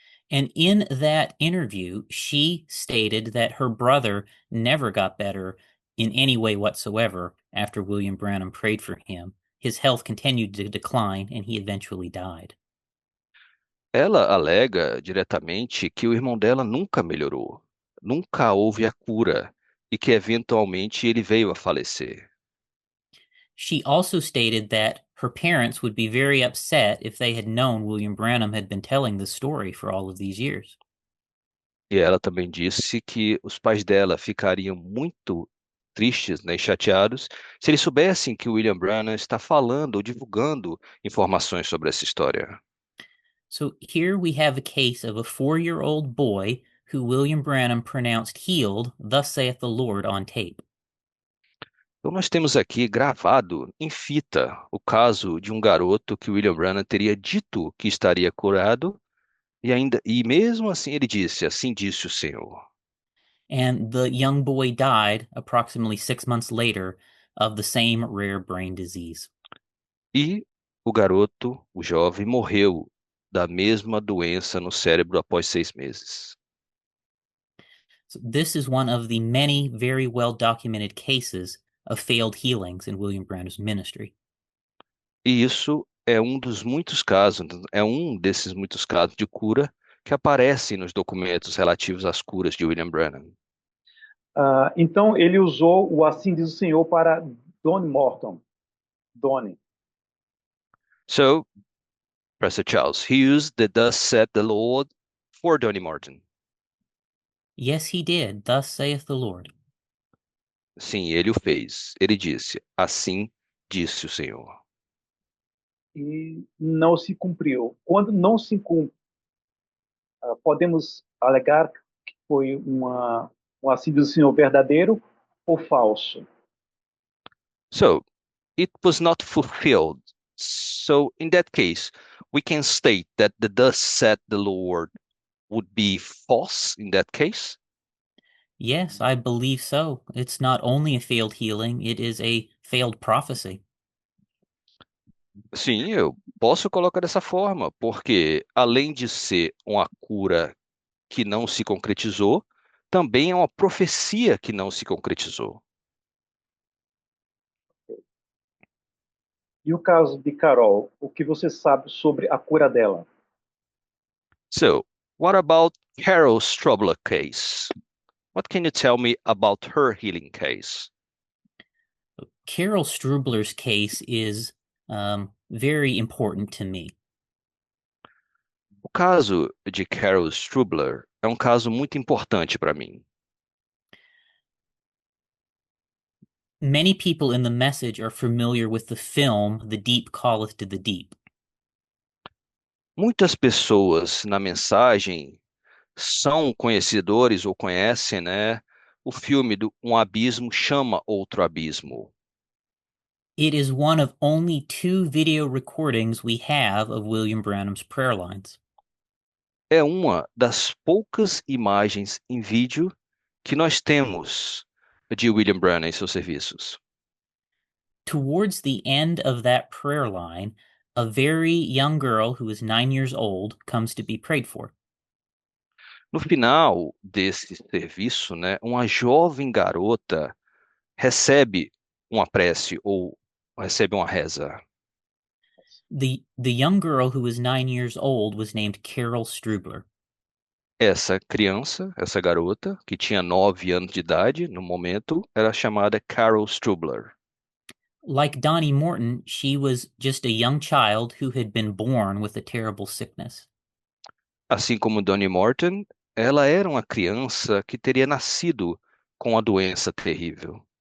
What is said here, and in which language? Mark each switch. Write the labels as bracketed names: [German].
[English] And in that interview, she stated that her brother never got better in any way whatsoever after William Branham prayed for him. His health continued to decline and he eventually died. [Portuguese] Ela alega diretamente que o irmão dela nunca melhorou, nunca houve a cura e que eventualmente ele veio a falecer. [English] She also stated that her parents would be very upset if they had known William Branham had been telling the story for all of these years. [Portuguese] E ela também disse que os pais dela ficariam muito tristes, né, e chateados se eles soubessem que o William Branham está falando ou divulgando informações sobre essa história. [English] So here we have a case of a 4-year-old boy who William Branham pronounced healed, thus saith the Lord, on tape. [Portuguese] Então nós temos aqui gravado em fita o caso de um garoto que o William Branham teria dito que estaria curado e mesmo assim ele disse, assim disse o Senhor. [English] And the young boy died approximately 6 months later of the same rare brain disease. [Portuguese] E o garoto, o jovem, morreu da mesma doença no cérebro após 6 meses. [English] So this is one of the many very well documented cases of failed healings in William Branham's ministry. [Portuguese] E isso é um dos muitos casos, é um desses muitos casos de cura que aparecem nos documentos relativos às curas de William Branham. Então, ele usou o assim diz o Senhor para Donnie Morton. Donnie. [English] So, Pastor Charles, he used the thus said the Lord for Donnie Martin. Yes, he did. Thus saith the Lord. [Portuguese] Sim, ele o fez. Ele disse, assim disse o Senhor. E não se cumpriu. Quando não se cumpre, podemos alegar que foi um assim diz o Senhor verdadeiro ou falso. [English] So, it was not fulfilled. So, in that case, we can state that the thus said the Lord would be false in that case? Yes, I believe so. It's not only a failed healing, it is a failed prophecy. [Portuguese] Sim, eu posso colocar dessa forma, porque além de ser uma cura que não se concretizou, também é uma profecia que não se concretizou. E o caso de Carol, o que você sabe sobre a cura dela? [English] So, what about Carol Strobler case? What can you tell me about her healing case? Carol Strubler's case is very important to me. [Portuguese] O caso de Carol Strubler é um caso muito importante para mim. [English] Many people in the message are familiar with the film The Deep Calleth to the Deep. [Portuguese] Muitas pessoas na mensagem são conhecedores ou conhecem, né, o filme do Um Abismo Chama Outro Abismo. [English] It is one of only 2 video recordings we have of William Branham's prayer lines. [Portuguese] É uma das poucas imagens em vídeo que nós temos de William Branham em seus serviços. [English] Towards the end of that prayer line, a very young girl who is 9 years old comes to be prayed for. [Portuguese] No final desse serviço, né, uma jovem garota recebe uma prece ou recebe uma reza. [English] The young girl who was 9 years old was named Carol Strubler. [Portuguese] Essa criança, essa garota, que tinha 9 anos de idade no momento, era chamada Carol Strubler. [English] Like Donnie Morton, she was just a young child who had been born with a terrible sickness. [Portuguese] Assim como Donnie Morton, ela era uma criança que teria nascido com a doença terrível.